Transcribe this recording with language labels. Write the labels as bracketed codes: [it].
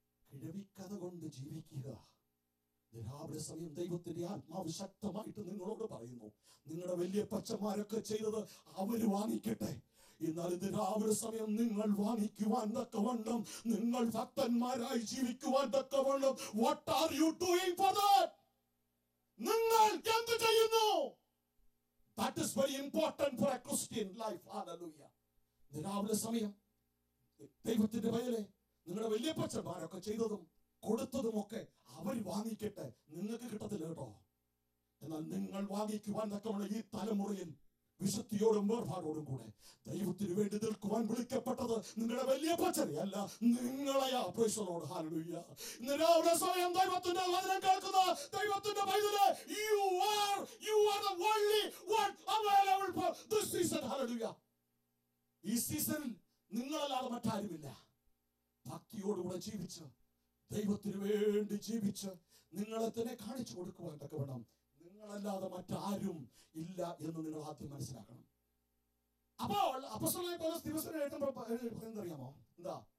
[ml] കിഴവിക്കഥ കൊണ്ട് ജീവിക്കുക. രാവിലെ സമയം ദൈവത്തിന്റെ ആത്മാവ് ശക്തമായിട്ട് നിങ്ങളോട് പറയുന്നു, നിങ്ങളുടെ വല്യപ്പച്ചന്മാരൊക്കെ ചെയ്തത് അവര് വാങ്ങിക്കട്ടെ. എന്നാൽ ഇന്ന് രാവിലെ സമയം നിങ്ങൾ വാങ്ങിക്കുവാൻ തക്കവണ്ണം, നിങ്ങൾ ഭക്തന്മാരായി ജീവിക്കുവാൻ തക്കവണ്ണം, [en] what are you doing for that? [ml] നിങ്ങൾ എന്ത് ചെയ്യുന്നു? [en] That is very important for a Christian life. Hallelujah. [ml] രാവിലെ സമയം ദൈവത്തിന്റെ വയലെ നിങ്ങളുടെ വല്യപ്പച്ചന്മാരൊക്കെ ചെയ്തതും കൊടുത്തതുമൊക്കെ അവർ വാങ്ങിക്കട്ടെ. നിങ്ങൾക്ക് കിട്ടത്തില്ല കേട്ടോ. എന്നാൽ നിങ്ങൾ വാങ്ങിക്കുവാൻ തക്കവണ്ണം ഈ തലമുറയിൽ വിശുദ്ധിയോടും വേർപാടോടും കൂടെ ദൈവത്തിന് വേണ്ടി നിൽക്കുവാൻ വിളിക്കപ്പെട്ടത് നിങ്ങളുടെ വല്യപ്പച്ചനെ അല്ല, നിങ്ങളെയാ. Praise the Lord. ഹല്ലേലൂയ. ഇന്ന് രാവിലെ സമയം ദൈവത്തിന്റെ വചനം കേൾക്കുന്ന ദൈവത്തിന്റെ പൈതലേ, [en] you are the only one available for this season. [ml] Hallelujah. ഈ സീസണിൽ നിങ്ങളല്ലാതെ മറ്റാരുമില്ല. ഭക്തിയോടുകൂടെ ജീവിച്ച് ദൈവത്തിന് വേണ്ടി ജീവിച്ച് നിങ്ങളെ തന്നെ കാണിച്ചു കൊടുക്കുവാൻ തക്കവണ്ണം നിങ്ങളല്ലാതെ മറ്റാരും ഇല്ല എന്ന് നിങ്ങൾ ആദ്യം മനസ്സിലാക്കണം. അപ്പോൾ അപ്പോസ്തലനായ പൗലോസ് ദിവസം എഴുതുന്നറിയാമോ? എന്താ?